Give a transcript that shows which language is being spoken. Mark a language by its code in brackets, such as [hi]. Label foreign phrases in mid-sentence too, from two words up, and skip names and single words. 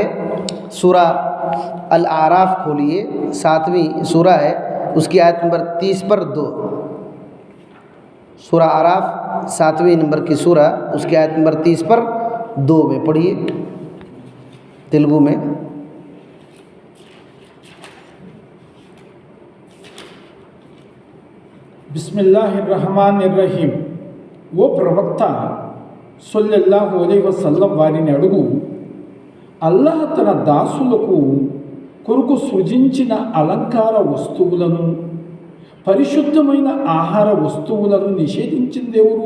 [ur] سورہ الاعراف کھولیے، 7ویں سورہ ہے، اس کی آیت نمبر 30 پر 2، سورہ اعراف 7ویں نمبر کی سورہ، اس کی آیت نمبر 30 پر 2 میں پڑھیے تیلگو میں۔ [ar] బిస్మిల్లాహిర్రహమానిర్రహీం। [te] ఓ ప్రవక్త [ar] صلى الله عليه وسلم [te] వారిని అడుగు, అల్లాహ్ తన దాసులకు కొరకు సృజించిన అలంకార వస్తువులను, పరిశుద్ధమైన ఆహార వస్తువులను నిషేధించిందెవరు?